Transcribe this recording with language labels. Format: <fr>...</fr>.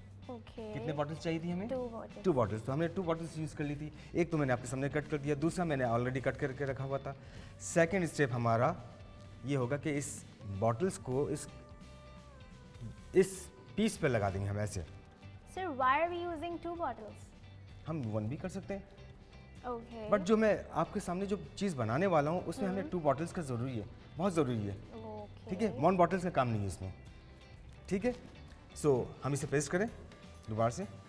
<en>Okay.</en> <hi>कितने bottles चाहिए थी हमें?</hi> <en>2 bottles.</en> <hi>2 बॉटल्स, तो हमने 2 बॉटल्स यूज़ कर ली थी। एक तो मैंने आपके सामने कट कर दिया, दूसरा मैंने ऑलरेडी कट करके रखा हुआ था। सेकंड स्टेप हमारा ये होगा कि इस बॉटल्स को इस पीस पे लगा देंगे हम ऐसे।</hi> <en>Sir, why are we using 2 bottles?</en> <hi>हम 1 भी कर सकते हैं,</hi> <en>Okay.</en> <hi>बट जो मैं आपके सामने जो चीज़ बनाने वाला हूँ उसमें हमें 2 बॉटल्स का ज़रूरी है, बहुत ज़रूरी है।</hi> <en>Okay.</en> <hi>ठीक है, 1 बॉटल्स का काम नहीं है इसमें। ठीक है, सो हम इसे पेस्ट करें दोबारा से।</hi>